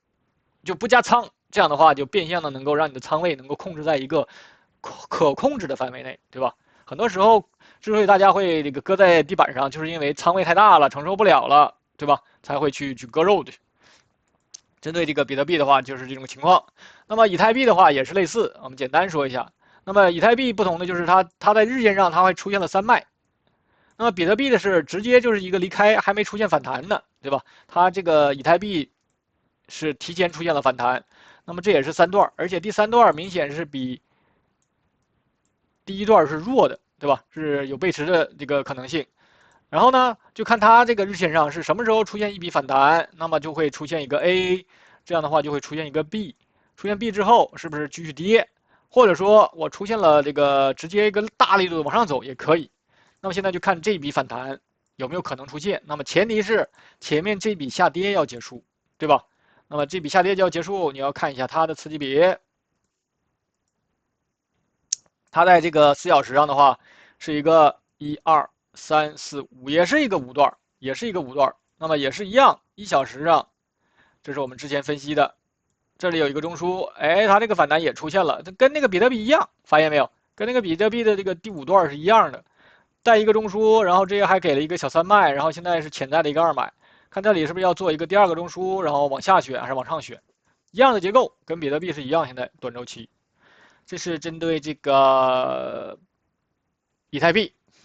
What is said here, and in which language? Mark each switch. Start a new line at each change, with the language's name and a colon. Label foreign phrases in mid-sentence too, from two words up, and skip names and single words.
Chinese: 就不加倉，這樣的話就變相的能夠讓你的倉位能夠控制在一個可控制的範圍內，對吧？很多時候之所以大家會這個擱在地板上，就是因為倉位太大了，承受不了了，對吧？才會去割肉的。針對這個比特幣的話，就是這種情況。那麼以太幣的話也是類似，我們簡單說一下。那麼以太幣不同的就是它在日線上它會出現了3賣。那麼比特幣的是直接就是一個離開，還沒出現反彈呢，對吧？它這個以太幣是提前出現了反彈，那麼這也是3段，而且第3段明顯是比第1段是弱的，對吧？是有背馳的這個可能性。然後呢，就看它這個日線上是什麼時候出現一筆反彈，那麼就會出現一個 A， 這樣的話就會出現一個 B， 出現 B 之後是不是繼續跌，或者說我出現了這個直接一個大力度往上走也可以。那麼現在就看這筆反彈有沒有可能出現，那麼前提是前面這筆下跌要結束，對吧？那麼這筆下跌就要結束，你要看一下它的次級別。它在這個4小時上的話，是一個1、2、3、4、5，也是一個5段，也是一個5段。那麼也是一樣，1小時上，這是我們之前分析的。這裡有一個中樞，哎，它這個反彈也出現了，它跟那個比特幣一樣，發現沒有？跟那個比特幣的這個第5段是一樣的，帶一個中樞，然後這個還給了一個小3賣，然後現在是潛在的一個2買。看這裡是不是要做一個第2個中樞，然後往下選還是往上選？一樣的結構，跟比特幣是一樣。現在短週期，這是針對這個以太幣。